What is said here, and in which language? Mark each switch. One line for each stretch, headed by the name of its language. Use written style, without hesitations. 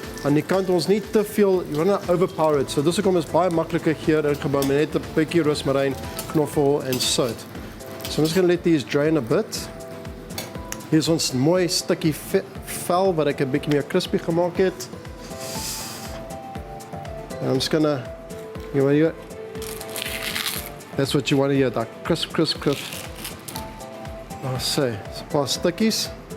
Afrikaans: Aan die kant ons nie te veel,
English: you wanna overpower it.
Afrikaans: So dis hoekom is baie maklike geur ingebou met net 'n bietjie roosmaryn, knoffel en sout.
English: So I'm just going to let these drain a bit.
Afrikaans: Hier is ons mooi stukkie vel wat ek 'n bietjie meer crispy gemaak het.
English: And I'm just gonna, you want to hear it? That's what you want to hear, that crisp, crisp, crisp.
Afrikaans: Daar sy, so 'n paar stukkies.